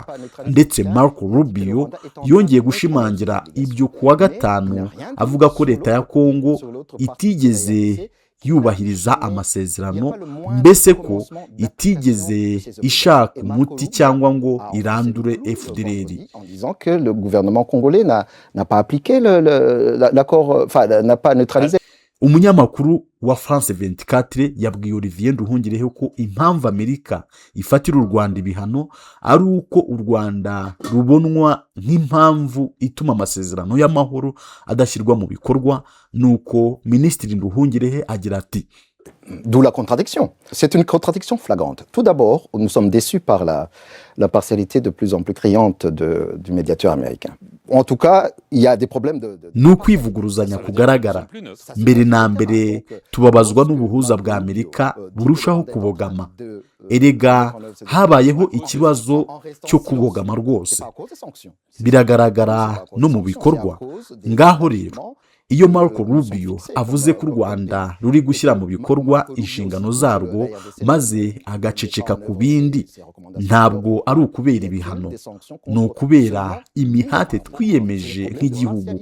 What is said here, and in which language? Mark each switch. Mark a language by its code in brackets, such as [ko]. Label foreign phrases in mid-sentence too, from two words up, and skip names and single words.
[rw] Ndetse Marco Rubio yongeye gushimangira ibyo kuwa gatanu avuga ko leta ya Kongo itigeze yubahiriza amasezerano, mbese ko itigeze ishaka umuti cyangwa ngo irandure FDLR. [fr] En disant que le gouvernement congolais n'a pas appliqué l'accord, enfin n'a pas neutralisé. [rw] Umunyamakuru wa France 24 yabwiye Olivier Nduhungirehe ko impamvu Amerika ifatira u Rwanda ibihano ari uko u Rwanda rubonwa nk'impamvu ituma amasezerano y'amahoro adashyirwa mu bikorwa. Nuko Minisitiri Nduhungirehe agira ati: [fr] D'où la contradiction. C'est une contradiction flagrante. Tout d'abord, nous sommes déçus par la partialité de plus en plus criante du médiateur américain. En tout cas, il y a des problèmes de... [rw] Ni ukwivuguruzanya kugaragara. Mbere na mbere tubabazwa n'ubuhuza bwa Amerika burushaho kubogama. Erega habayeho ikibazo cyo kubogama rwose. Biragaragara no mu bikorwa. Ngaho rero, iyo Marco Rubio avuze ko u Rwanda ruri gushyira mu bikorwa inshingano zarwo maze agaceceka ku bindi, ntabwo ari ukubera ibihano, ni ukubera imihate twiyemeje nk'igihugu.